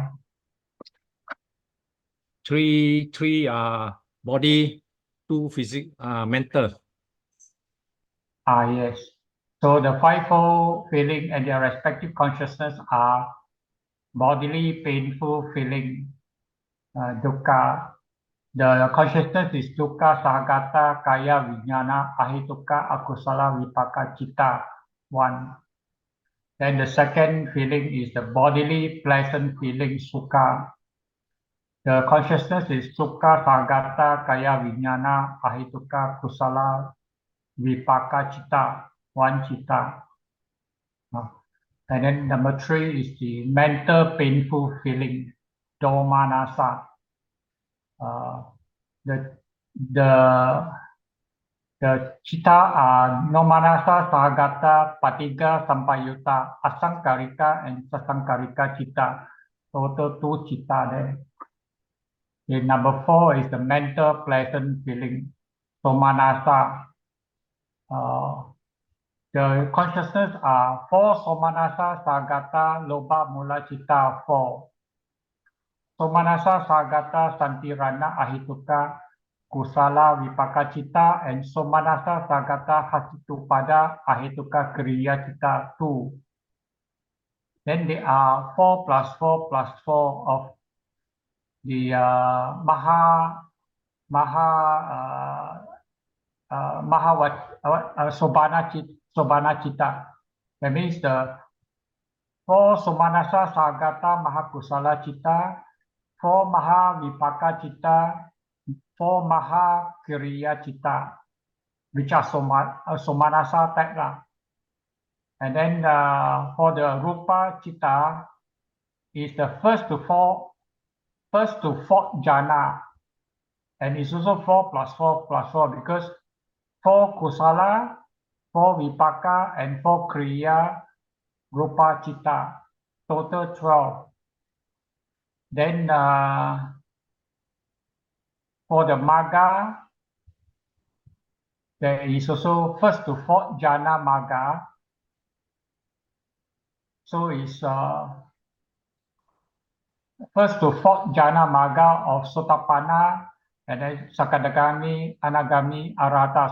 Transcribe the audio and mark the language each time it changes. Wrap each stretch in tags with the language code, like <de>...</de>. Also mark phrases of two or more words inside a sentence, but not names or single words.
<en>Three body, two mental. Yes. So the fivefold feeling and their respective consciousness are bodily painful feeling, dukkha. The consciousness is</en> <pi>dukkha, sahagata, kaya, vijnana, ahituka, akusala, vipaka, citta, 1.</pi> <en>Then the second feeling is the bodily pleasant feeling, sukha. The consciousness is</en> <pi>sukha, sahagata, kaya, vijnana, ahituka, kusala, vipaka, citta, 1 citta.</pi> <en>And then number 3 is the mental painful feeling, domanasa.</en> <pi>The citta are nomanasa, sahagata, patiga, sampayuta, asangkarika, and sasangkarika citta.</pi> <en>Total 2 citta there. Then number 4 is the mental pleasant feeling, somanasa. The consciousness are</en> <pi>4 somanasa, sahagata, lobha, mula, citta, 4. Somanasa, sahagata, santirana, ahituka, kusala, vipaka, citta, and somanasa, sahagata, hasitupada, ahituka, kriya, citta, 2.</pi> <en>Then there are 4 plus 4 plus 4 of the</en> <pi>Sobhana citta.</pi> <en>That means the</en> <pi>4 somanasa, sahagata, mahakusala citta, 4 maha vipaka citta, 4 maha kriya citta,</pi> <en>which are somanasa type. And then for the</en> <pi>rupa citta</pi> <en>is the first to fourth jhana, and it's also 4 plus 4 plus 4 because 4 kusala, 4 vipaka, and 4</en> <pi>kriya rupa citta,</pi> <en>total 12. Then for the magga, there is also first to fourth</en> <pi>jhana magga.</pi> <en>So it's first to fourth</en> <pi>jhana magga</pi> <en>of Sotapanna, and then Sakadagami, Anagami, Arahata.</en>